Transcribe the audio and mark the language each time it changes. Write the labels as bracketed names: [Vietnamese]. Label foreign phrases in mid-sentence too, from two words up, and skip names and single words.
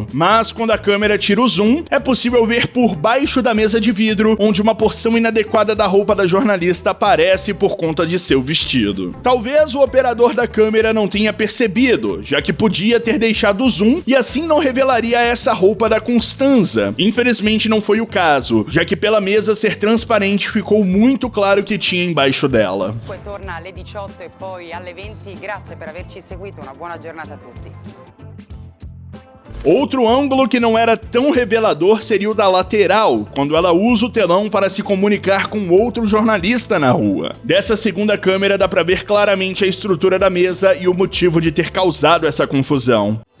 [Portuguese] Mas quando a câmera tira o zoom, é possível ver por baixo da mesa de vidro, onde uma porção inadequada da roupa da jornalista aparece por conta de seu vestido. Talvez o operador da câmera não tenha percebido, já que podia ter deixado o zoom e assim não revelaria essa roupa da Costanza. Infelizmente não foi o caso, já que pela mesa ser transparente ficou muito claro que tinha embaixo dela. [Italian] Torna alle 18 e poi alle 20. Grazie per averci seguito. Una buona giornata a tutti. [Portuguese] Outro ângulo que não era tão revelador seria o da lateral, quando ela usa o telão para se comunicar com outro jornalista na rua. Dessa segunda câmera dá para ver claramente a estrutura da mesa e o motivo de ter causado essa confusão.